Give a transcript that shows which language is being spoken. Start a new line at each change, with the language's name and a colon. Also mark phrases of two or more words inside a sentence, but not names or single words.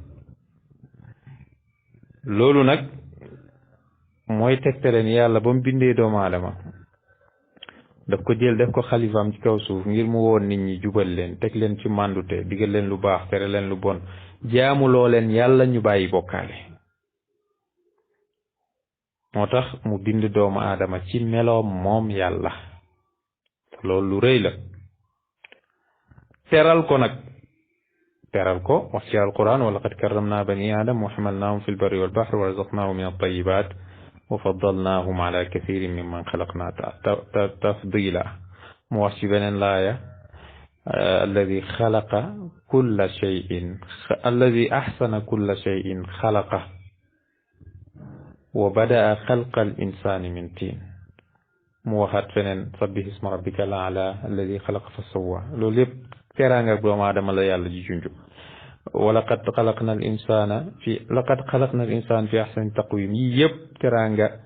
Wolof: loolu nag mooy tegtale ni yàlla ba mu bindee doomu aadama daf ko jël def ko xalifaam ci kaw suuf ngir mu woon nit ñi jubal leen teg leen ci màndute digal leen lu baax tere leen lu bon jaamuloo leen yàlla ñu bàyyi bokkaale moo tax mu bind doomu aadama ci meloom moom yàlla loolu lu rëy la teral ko wax ci alquran
Arabic: ولقد كرمنا بني آدم وحملناهم في البر والبحر ورزقناهم من الطيبات وفضلناهم على كثير ممن خلقنا تفضيلا
Wolof: mu wax ci beneen laaya
Arabic: الذي خلق كل شيء الذي أحسن كل شيء خلقه وبدأ خلق الإنسان من طين
Wolof: mu waxaat feneen
Arabic: سبح اسم ربك الأعلى الذي خلق فسوى
Wolof: loolu yëpp teraanga doomu aadama la yàlla ji junj
Arabic: ولقد خلقنا الإنسان في أحسن تقويم
Wolof: yi yëpp teraanga